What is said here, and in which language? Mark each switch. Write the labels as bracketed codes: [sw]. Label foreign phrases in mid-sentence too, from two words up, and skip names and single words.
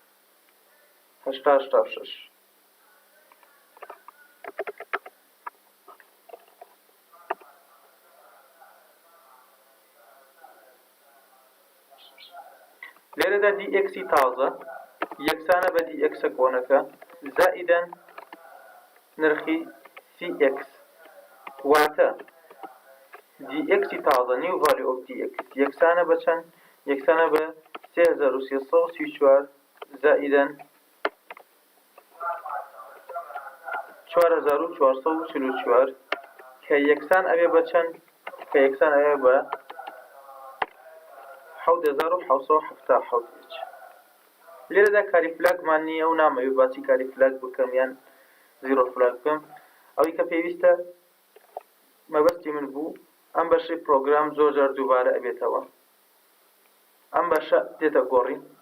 [ckb] 86 لێرەدا dx تازە یەکسانە بە dx کۆنەکە زائیدەن نرخی cx واتە dx تازە [en] new value of dx [ckb] یەکسانە بە چەند یەکسانە بە 3334 زائیدەن 4444 کە یەکسان ئەوێ بە چەند کە یەکسان ئەوێ بە 7777 h لێرەدا کاری فلاگمان نییە و نامەوێت باسی کاری فلاگ بکەم یان زیرۆ فلاگ بکەم ئەوەی کە پێویستە مەبەستی من بوو ئەم بەشەی پرۆگرام زۆر جار دووبارە ئەبێتەوە ئەم بەشە دێتە گۆڕی